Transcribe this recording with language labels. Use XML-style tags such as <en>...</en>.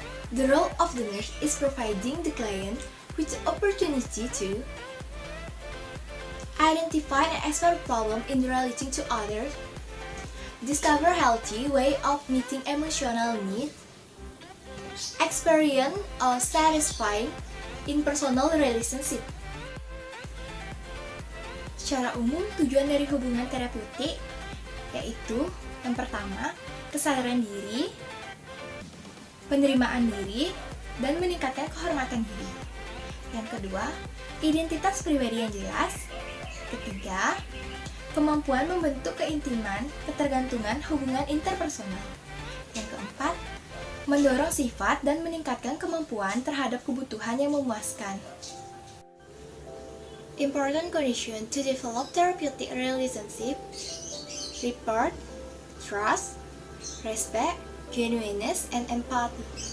<en>The role of the nurse is providing the client with the opportunity to identify and explore problem in relating to others, discover healthy way of meeting emotional needs, experience or satisfying in personal relationship.</en> <id>Secara umum, tujuan dari hubungan terapeutik yaitu yang pertama, kesadaran diri, penerimaan diri, dan meningkatkan kehormatan diri. Yang kedua, identitas pribadi yang jelas. Ketiga, kemampuan membentuk keintiman, ketergantungan hubungan interpersonal. Yang keempat, mendorong sifat dan meningkatkan kemampuan terhadap kebutuhan yang memuaskan.</id> <en>Important condition to develop therapeutic relationship: rapport, trust, respect, genuineness, and empathy.</en>